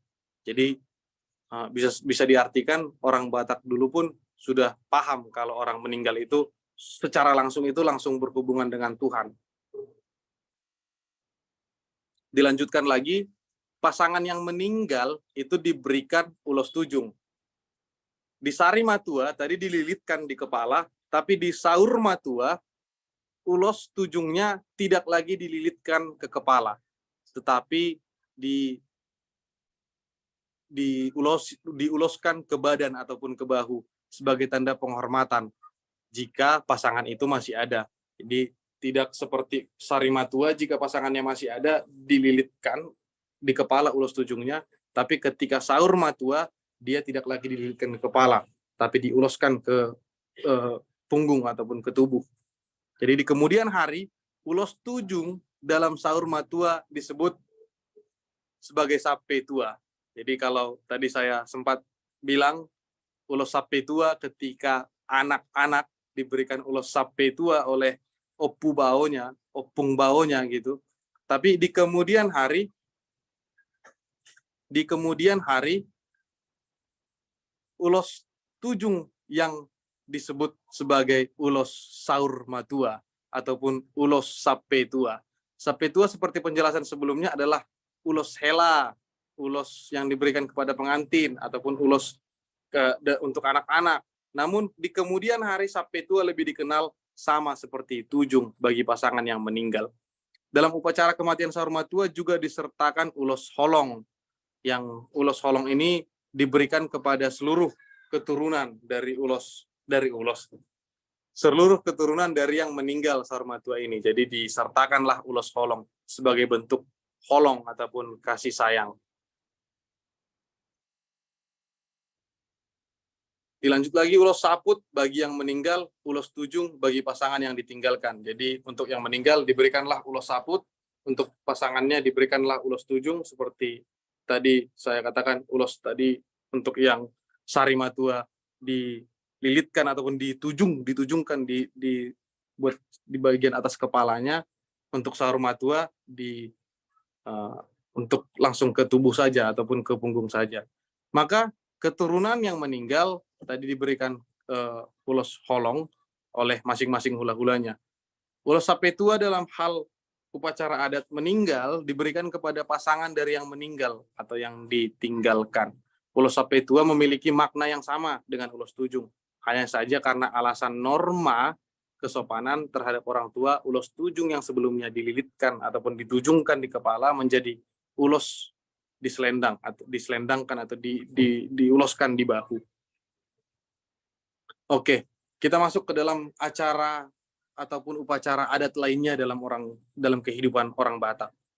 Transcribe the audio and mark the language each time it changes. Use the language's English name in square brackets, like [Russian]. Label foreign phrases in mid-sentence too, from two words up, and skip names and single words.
[Indonesian] Jadi bisa diartikan orang Batak dulu pun sudah paham kalau orang meninggal itu secara langsung itu langsung berhubungan dengan Tuhan. Dilanjutkan lagi, pasangan yang meninggal itu diberikan ulos tujung. Di sari matua tadi dililitkan di kepala, tapi di sahur matua ulos tujungnya tidak lagi dililitkan ke kepala, tetapi diuloskan ke badan ataupun ke bahu sebagai tanda penghormatan jika pasangan itu masih ada. Jadi tidak seperti sari matua, jika pasangannya masih ada dililitkan di kepala ulos tujungnya, tapi ketika sahur matua dia tidak lagi dililitkan ke kepala, tapi diuloskan ke punggung ataupun ke tubuh. Jadi di kemudian hari ulos tujung dalam sahur matua disebut sebagai sape tua. Jadi kalau tadi saya sempat bilang ulos sape tua ketika anak-anak diberikan ulos sape tua oleh opung baonya gitu. Tapi di kemudian hari ulos tujung yang disebut sebagai ulos sahur matua ataupun ulos sape tua. Sape tua seperti penjelasan sebelumnya adalah ulos hela, ulos yang diberikan kepada pengantin ataupun ulos untuk anak-anak. Namun di kemudian hari sape tua lebih dikenal sama seperti tujung bagi pasangan yang meninggal. Dalam upacara kematian sahur matua juga disertakan ulos holong. Yang ulos holong ini diberikan kepada seluruh keturunan seluruh keturunan dari yang meninggal sahur matua ini. Jadi disertakanlah ulos holong sebagai bentuk holong ataupun kasih sayang. Dilanjut lagi ulos saput bagi yang meninggal, ulos tujung bagi pasangan yang ditinggalkan. Jadi untuk yang meninggal diberikanlah ulos saput, untuk pasangannya diberikanlah ulos tujung, seperti tadi saya katakan ulos tadi untuk yang sari matua dililitkan ataupun ditujungkan di bagian atas kepalanya. Untuk sahur matua untuk langsung ke tubuh saja ataupun ke punggung saja. Maka keturunan yang meninggal tadi diberikan ulos holong oleh masing-masing hula-hulanya. Ulos sape tua dalam hal upacara adat meninggal diberikan kepada pasangan dari yang meninggal atau yang ditinggalkan. Ulos sape tua memiliki makna yang sama dengan ulos tujung. Hanya saja karena alasan norma kesopanan terhadap orang tua, ulos tujung yang sebelumnya dililitkan ataupun ditujungkan di kepala menjadi ulos diselendangkan atau diuloskan di bahu. Oke, kita masuk ke dalam acara ataupun upacara adat lainnya dalam kehidupan orang Batak.